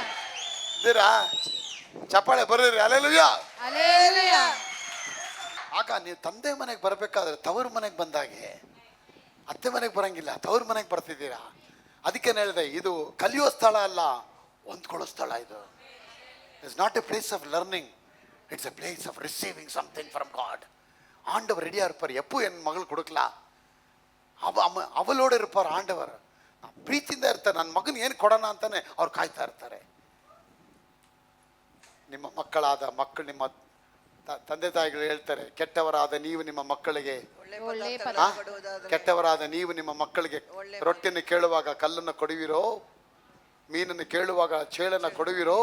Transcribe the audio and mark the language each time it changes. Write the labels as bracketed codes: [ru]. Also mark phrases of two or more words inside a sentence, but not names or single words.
[kn] ಇದ್ದೀರಾ? ಚಪ್ಪಾಳೆ ಬರ್ರಿ, ಹಲ್ಲೆಲೂಯಾ. [en] Hallelujah. [kn] ಆಗ ನೀವು ತಂದೆ ಮನೆಗೆ ಬರಬೇಕಾದ್ರೆ ತವ್ರ ಮನೆಗೆ ಬಂದಾಗೆ ಅತ್ತೆ ಮನೆಗೆ ಬರಂಗಿಲ್ಲ, ತವ್ರ ಮನೆಗೆ ಬರ್ತಿದ್ದೀರಾ. ಅದಕ್ಕೆ ಹೇಳಿದೆ, ಇದು ಕಲಿಯೋ ಸ್ಥಳ ಅಲ್ಲ, ಹೊಂದ್ಕೊಳ್ಳೋ ಸ್ಥಳ. [en] ಇದು it's not a place of learning, it's a place of receiving something from God. [ta] ஆண்டவர் ரெடியாக இருப்பார். எப்போ என் மகள் கொடுக்கலாம், அவளோடே இருப்பார ஆண்டவர. [kn] ಪ್ರೀತಿಯಿಂದ ಇರ್ತಾರೆ. ನನ್ನ ಮಗನ ಏನು ಕೊಡೋಣ ಅಂತಾನೆ ಅವ್ರು ಕಾಯ್ತಾ ಇರ್ತಾರೆ. ನಿಮ್ಮ ನಿಮ್ಮ ತಂದೆ ತಾಯಿಗಳು ಹೇಳ್ತಾರೆ, ಕೆಟ್ಟವರಾದ ನೀವು ನಿಮ್ಮ ಮಕ್ಕಳಿಗೆ ರೊಟ್ಟಿಯನ್ನು ಕೇಳುವಾಗ ಕಲ್ಲನ್ನು ಕೊಡುವಿರೋ, ಮೀನನ್ನು ಕೇಳುವಾಗ ಚೇಳನ್ನು ಕೊಡುವಿರೋ?